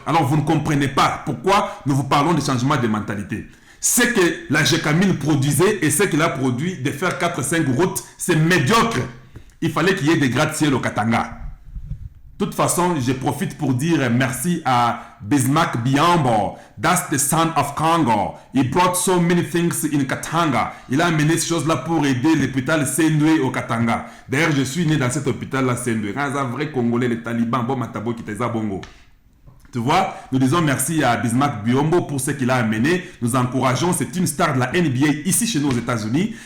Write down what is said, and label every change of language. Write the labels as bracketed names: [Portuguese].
[French] Alors vous ne comprenez pas pourquoi nous vous parlons de changement de mentalité. Ce que la GECAMIL produisait et ce qu'il a produit de faire 4-5 routes, c'est médiocre. Il fallait qu'il y ait des gratte-ciel au Katanga. De toute façon, je profite pour dire merci à Bismarck Biambo. [English] That's the son of Congo. He brought so many things in Katanga. [French] Il a amené ces choses-là pour aider l'hôpital Sendwe au Katanga. D'ailleurs, je suis né dans cet hôpital-là, Sendwe. Un vrai Congolais, les talibans, bon matabo qui t'es à bongo. Tu vois, nous disons merci à Bismarck Biombo pour ce qu'il a amené. Nous encourageons, c'est une star de la NBA ici chez nous aux États-Unis.